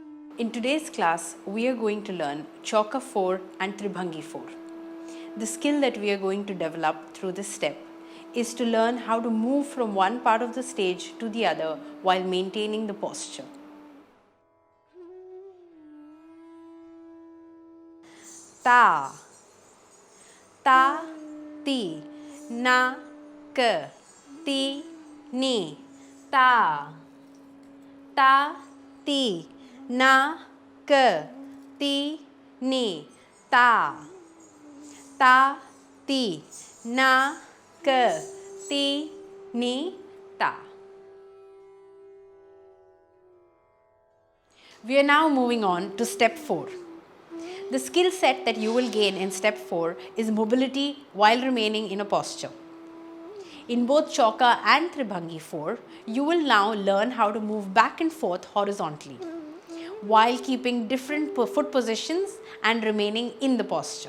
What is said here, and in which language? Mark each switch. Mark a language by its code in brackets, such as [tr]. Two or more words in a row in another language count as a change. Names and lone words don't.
[en] In today's class, we are going to learn Chauka 4 and Tribhangi 4. The skill that we are going to develop through this step is to learn how to move from one part of the stage to the other while maintaining the posture. Ta, ta, ti, na, ka, ti, ni, ta, ta, ti, na, ka, ti, ni, ta, ta, ti, na, ka, ti, ni, ta. We are now moving on to step 4. The skill set that you will gain in step 4 is mobility while remaining in a posture. In both Chauka and Tribhangi 4, you will now learn how to move back and forth horizontally while keeping different foot positions and remaining in the posture.